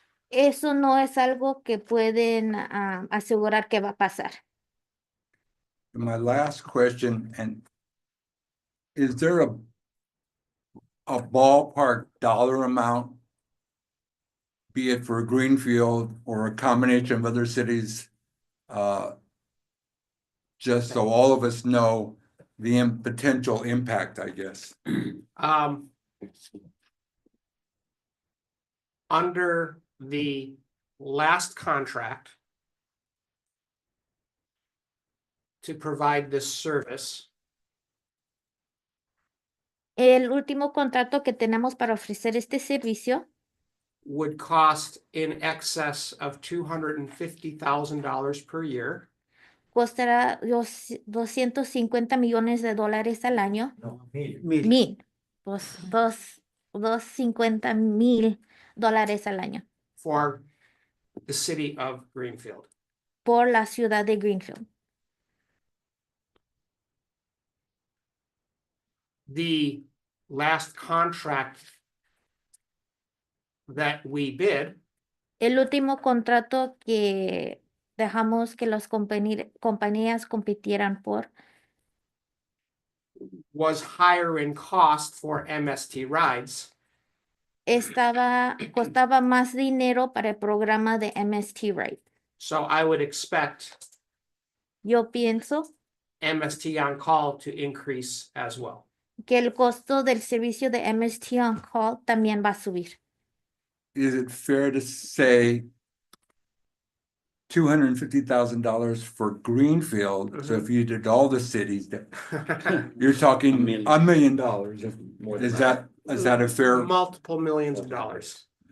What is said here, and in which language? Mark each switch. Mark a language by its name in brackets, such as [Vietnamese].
[Spanish] Eso no es algo que pueden asegurar que va a pasar. [English] My last question, and is there a ballpark dollar amount, be it for Greenfield or a combination of other cities, just so all of us know the potential impact, I guess? Under the last contract to provide this service, [Spanish] El último contrato que tenemos para ofrecer este servicio [English] would cost in excess of $250,000 per year. [Spanish] costará $250 millones al año. No, $250,000 al año [English] For the city of Greenfield. [Spanish] por la ciudad de Greenfield. [English] The last contract that we bid [Spanish] El último contrato que dejamos que las compañías compitieran por [English] was higher in cost for MST rides [Spanish] costaba más dinero para el programa de MST Ride. [English] So I would expect [Spanish] Yo pienso [English] MST on call to increase as well. [Spanish] que el costo del servicio de MST on call también va a subir. [English] Is it fair to say $250,000 for Greenfield? So if you did all the cities, that you're talking $1 million. Is that a fair? Multiple millions of dollars.